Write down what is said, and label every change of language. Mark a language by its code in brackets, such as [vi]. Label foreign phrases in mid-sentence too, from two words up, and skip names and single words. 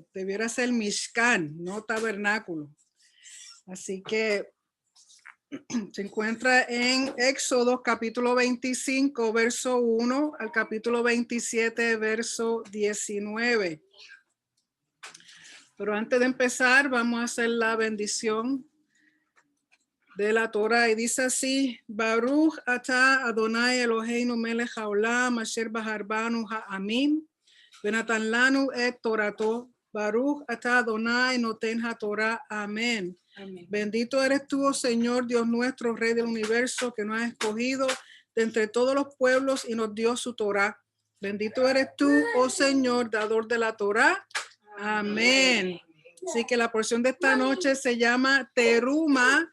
[es] Debiera ser Mishkan, no tabernáculo. Así que se encuentra en Éxodo capítulo 25, verso 1 al capítulo 27, verso 19. Pero antes de empezar, vamos a hacer la bendición de la Torah y dice así: [he] ברוך אתה אדוני אלוהינו מלך העולם אשר בחר בנו העמים ונתן לנו את תורתו. ברוך אתה אדוני נותן התורה. [es] Amén. Amén. Bendito eres tú, oh Señor, Dios nuestro, Rey del universo, que nos has escogido de entre todos los pueblos y nos dio su Torah. Bendito eres tú, oh Señor, dador de la Torah. Amén. Así que la porción de esta noche se llama Teruma.